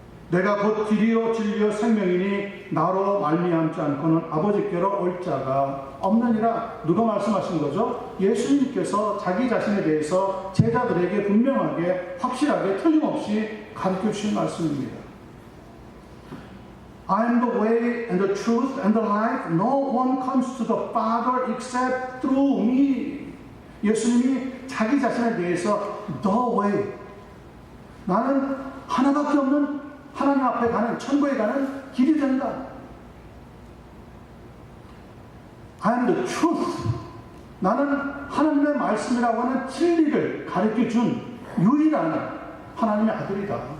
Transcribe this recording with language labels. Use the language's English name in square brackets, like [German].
[Korean] 내가 곧 길이요 진리요 생명이니 나로 말미암지 않고는 아버지께로 올 자가 없느니라. 누가 말씀하신 거죠? 예수님께서 자기 자신에 대해서 제자들에게 분명하게 확실하게 틀림없이 가르쳐 주신 말씀입니다. [English] I am the way and the truth and the life. No one comes to the Father except through me. [Korean] 예수님이 자기 자신에 대해서 the way, 나는 하나밖에 없는 하나님 앞에 가는, 천국에 가는 길이 된다. [English] I am the truth. [Korean] 나는 하나님의 말씀이라고 하는 진리를 가르쳐 준 유일한 하나님의 아들이다.